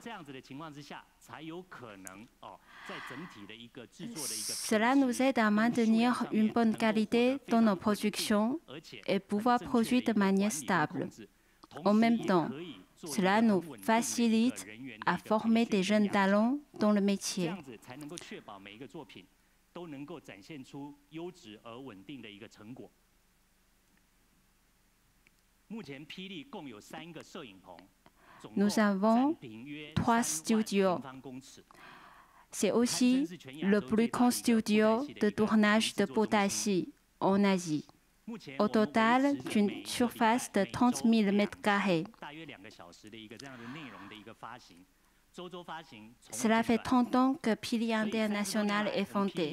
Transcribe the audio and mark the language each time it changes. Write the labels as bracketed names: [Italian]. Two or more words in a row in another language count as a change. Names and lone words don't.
[French] Cela nous aide à maintenir une bonne qualité dans nos productions et pouvoir produire de manière stable. En même temps, cela nous facilite à former des jeunes talents dans le métier. [Chinese] 都能够展现出优质而稳定的一个成果。目前霹雳共有3个摄影棚， [French] Nous avons 3 studios. C'est aussi le plus grand studio de tournage de Budai-Chi en Asie. au total d'une surface de 30 000 m². Cela fait 30 ans que Pili International est fondé.